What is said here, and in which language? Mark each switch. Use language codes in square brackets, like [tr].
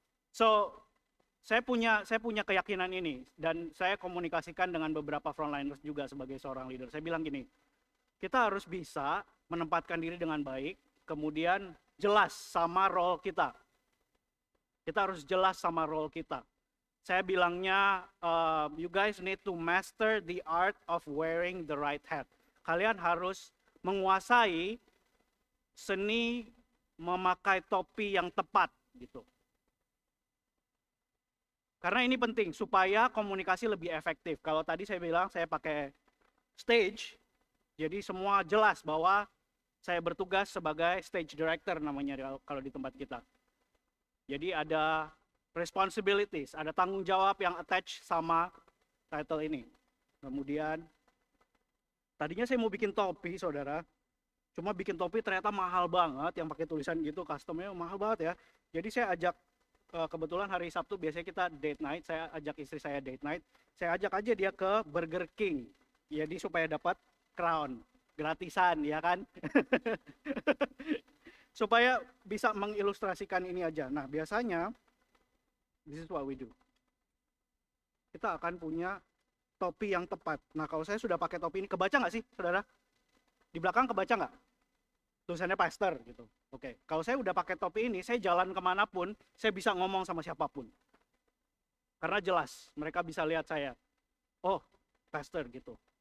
[id] So, saya punya keyakinan ini, dan saya komunikasikan dengan beberapa frontliners juga sebagai seorang leader. Saya bilang gini, kita harus bisa menempatkan diri dengan baik, kemudian jelas sama role kita. Kita harus jelas sama role kita. Saya bilangnya, [en] you guys need to master the art of wearing the right hat. [id] Kalian harus menguasai seni memakai topi yang tepat gitu. Karena ini penting supaya komunikasi lebih efektif. Kalau tadi saya bilang saya pakai stage, jadi semua jelas bahwa saya bertugas sebagai stage director namanya kalau di tempat kita. Jadi ada responsibilities, ada tanggung jawab yang attach sama title ini. Kemudian, tadinya saya mau bikin topi, saudara. Cuma bikin topi ternyata mahal banget, yang pakai tulisan gitu, customnya mahal banget ya. Jadi saya ajak, kebetulan hari Sabtu biasanya kita date night, saya ajak istri saya date night. Saya ajak aja dia ke Burger King, jadi supaya dapat crown, gratisan, ya kan? Supaya bisa mengilustrasikan ini aja. Nah, biasanya [en] this is what we do. [id] Kita akan punya topi yang tepat. Nah, kalau saya sudah pakai topi ini, kebaca nggak sih, saudara? Di belakang kebaca nggak? Tulisannya pastor gitu. Oke, kalau saya udah pakai topi ini, saya jalan kemanapun, saya bisa ngomong sama siapapun. Karena jelas, mereka bisa lihat saya. Oh, pastor gitu.